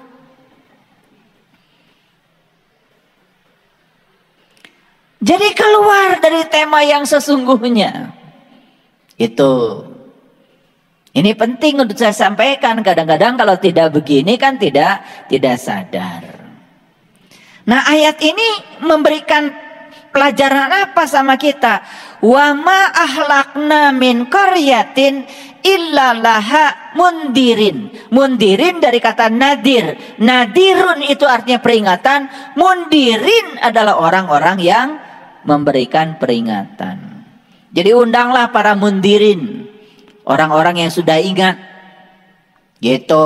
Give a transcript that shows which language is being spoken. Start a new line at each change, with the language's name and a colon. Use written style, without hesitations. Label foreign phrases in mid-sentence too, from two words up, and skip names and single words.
Indonesian: Jadi keluar dari tema yang sesungguhnya. Itu. Ini penting untuk saya sampaikan. Kadang-kadang kalau tidak begini kan tidak sadar. Nah, ayat ini memberikan pelajaran apa sama kita?
Arabic: وما أهلكنا من قرية إلا لها منذرين.
Indonesian: Mundirin dari kata nadir. Nadirun itu artinya peringatan. Mundirin adalah orang-orang yang memberikan peringatan. Jadi undanglah para mundirin, orang-orang yang sudah ingat, gitu.